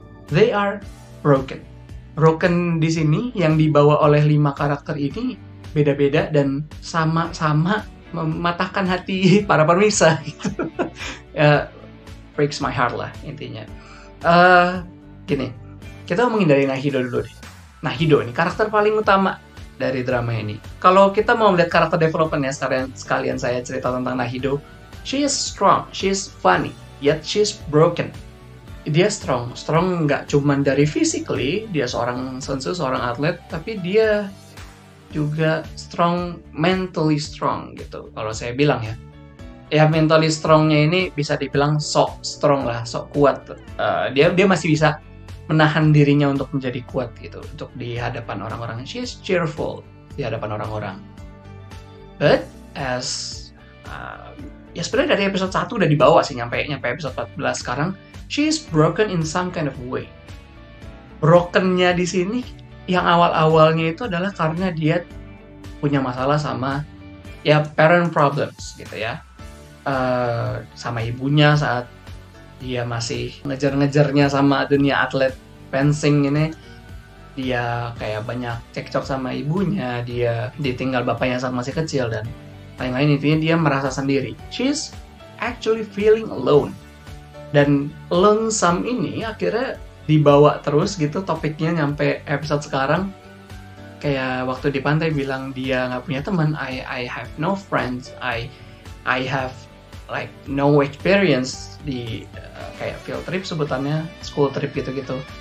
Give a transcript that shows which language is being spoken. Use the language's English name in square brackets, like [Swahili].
[English] They are broken. [Indonesian] Broken di sini yang dibawa oleh 5 karakter ini beda-beda dan sama-sama mematahkan hati para pemirsa gitu. [English] Breaks my heart [Indonesian] lah intinya. Gini, kita ngomongin dari Nahido dulu deh. Nahido ini karakter paling utama dari drama ini. Kalau kita mau melihat karakter development-nya, sekalian saya cerita tentang Nahido. [English] She is strong, she is funny, yet she is broken. [Indonesian] Dia strong nggak cuman dari physically, dia seorang sensu, seorang atlet, tapi dia juga mentally strong gitu. Kalau saya bilang ya. Ya mentally strongnya ini bisa dibilang sok strong lah, sok kuat. Dia masih bisa menahan dirinya untuk menjadi kuat gitu, untuk di hadapan orang-orang. [English] She is cheerful [Indonesian] di hadapan orang-orang. [English] But as [Indonesian] ya sebenarnya dari episode 1 udah dibawa sih nyampe episode 14 sekarang, [English] she is broken in some kind of way. [Indonesian] Brokennya di sini yang awal-awalnya itu adalah karena dia punya masalah sama ya parent problems gitu ya. Sama ibunya saat dia masih ngejar-ngejarnya sama dunia atlet fencing ini, dia kayak banyak cekcok sama ibunya, dia ditinggal bapaknya saat masih kecil, dan lain-lain. Intinya dia merasa sendiri. [English] She's actually feeling alone. [Indonesian] Dan lonesome ini akhirnya dibawa terus gitu topiknya nyampe episode sekarang. Kayak waktu di pantai bilang dia nggak punya teman, [English] I have no friends, I have like no experience [Indonesian] di kayak field trip sebutannya, school trip gitu-gitu.